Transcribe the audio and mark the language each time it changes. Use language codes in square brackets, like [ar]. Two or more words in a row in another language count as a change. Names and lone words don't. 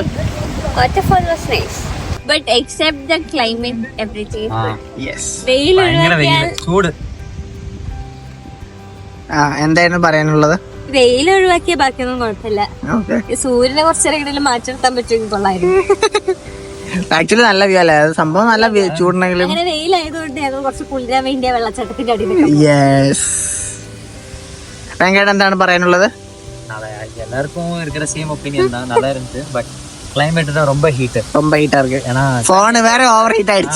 [en] Waterfall was nice, but except the climate, everything. Yes. [ml] ചൂട്. എന്തായിരുന്നു പറയാനുള്ളത്? വെയിൽ ഒഴിവാക്കിയ ബാക്കിയൊന്നും കുഴപ്പമില്ല. സൂര്യനെ കുറച്ചേരെങ്കിലും മാറ്റിയെടുത്താൻ പറ്റുമെങ്കിൽ കൊള്ളായിരുന്നു. ആക്ച്വലി നല്ല വ്യൂ അല്ലേ, സംഭവം നല്ല ചൂടുണ്ടെങ്കിലും. അങ്ങനെ വെയിലായതുകൊണ്ട് ഞങ്ങൾ കുറച്ച് കുളിരാൻ വേണ്ടിയ വെള്ളച്ചാട്ടത്തിന്റെ അടിയിൽ. യെസ്. ഭയങ്കര എന്താണ് പറയാനുള്ളത്? [ta] எல்லாருக்கும் இருக்கிற [en] same opinion [ta] தான், நல்லா இருந்துச்சு. [en] but climate [ta] தான் ரொம்ப ஹீட் இருக்கு. ஏன்னா போன் வேற [en] over heat [ta] ஆயிடுச்சு.